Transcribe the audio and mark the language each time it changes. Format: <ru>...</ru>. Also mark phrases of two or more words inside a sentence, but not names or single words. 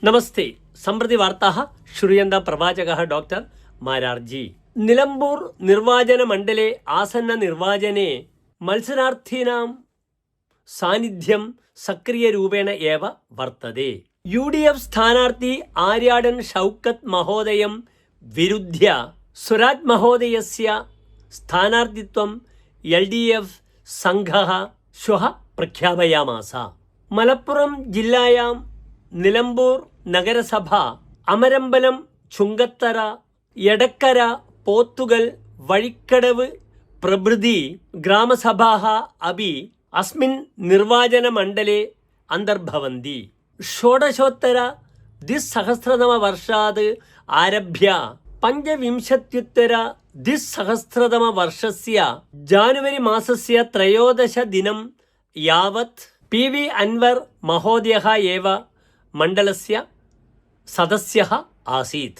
<sa>നമസ്തേ. സമ്പ്രതി വാർത്താः श्रूयन्तां प्रवाचकः डॉक्टर मारार्जी. निलम्बूर निर्वाचनमण्डले आसन्ननिर्वाचने मत्सरार्थीनां सान्निध्यं सक्रियरूपेण एव वर्तते. UDF സ്ഥാനാർത്ഥി ആര്യാടൻ ഷൗക്കത്ത് മഹോദയം വിരുദ്ധ്യ സ്വരാജ് മഹോദയസ്യ സ്ഥാനാർത്ഥിത്വം LDF സംഘः ശ്വः പ്രഖ്യാപയാമാസ. മലപ്പുറം ജില്ലായാം നിലമ്പൂർ നഗരസഭ അമരമ്പലം ചുങ്കത്തറ എടക്കര പോത്തുകൽ വഴിക്കടവ് പ്രഭൃതി ഗ്രാമസഭാः अपि अस्मिन् निर्वाचनमण्डले अन्तर्भवन्ति. षोडशोत्तर द्विसहस्रतमवर्षात् आरभ्य पञ्चविंशत्युत्तर द्विसहस्रतमवर्षस्य जानुवरी मासस्य 13 दिनं यावत् PV अन्वर् महोदयः एव मण्डलस्य सदस्यः आसीत्.</sa>